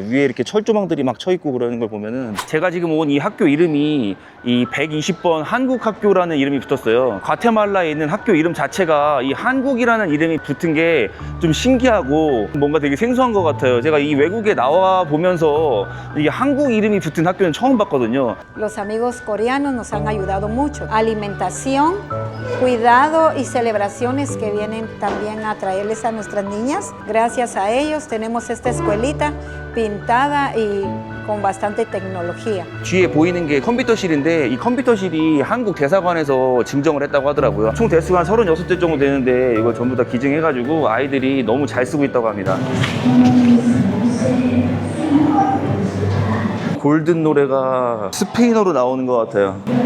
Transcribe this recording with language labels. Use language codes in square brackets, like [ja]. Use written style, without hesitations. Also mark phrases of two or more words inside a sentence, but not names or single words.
[ko] 위에 이렇게 철조망들이 막 쳐 있고 그러는 걸 보면은 제가 지금 온 이 학교 이름이 이 120번 한국학교라는 이름이 붙었어요. 과테말라에 있는 학교 이름 자체가 이 한국이라는 이름이 붙은 게 좀 신기하고 뭔가 되게 생소한 것 같아요. 제가 이 외국에 나와 보면서 이게 한국 이름이 붙은 학교는 처음 봤거든요. [es] Los amigos coreanos nos han ayudado mucho. Alimentación, cuidado y celebraciones que vienen también a traerles a nuestras niñas. Gracias a ellos tenemos esta escuelita pintada y con bastante tecnología. [ko] 뒤에 보이는 게 컴퓨터실인데 이 컴퓨터실이 한국 대사관에서 증정을 했다고 하더라고요. 총 대수가 한 36대 정도 되는데 이걸 전부 다 기증해가지고 아이들이 너무 잘 쓰고 있다고 합니다. 골든 노래가 스페인어로 나오는 것 같아요.